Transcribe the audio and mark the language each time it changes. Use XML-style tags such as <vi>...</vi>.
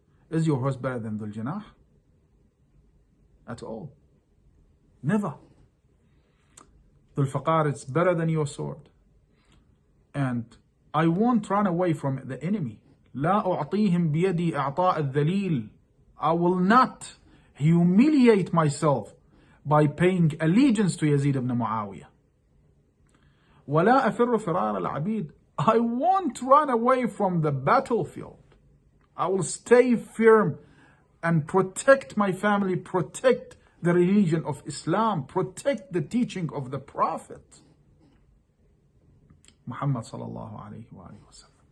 <en>Is your horse better than Dhul Janah? At all. Never. Dhul Faqar is better than your sword. And I won't run away from the enemy.</en> <ar>لا أعطيهم بيدي إعطاء الذليل.</ar> <en>I will not humiliate myself by paying allegiance to Yazid ibn Muawiyah.</en> <ar>ولا أفر فرار العبيد.</ar> <en>I won't run away from the battlefield. I will stay firm and protect my family, protect the religion of Islam, protect the teaching of the Prophet Muhammad sallallahu alayhi wa sallam.</en>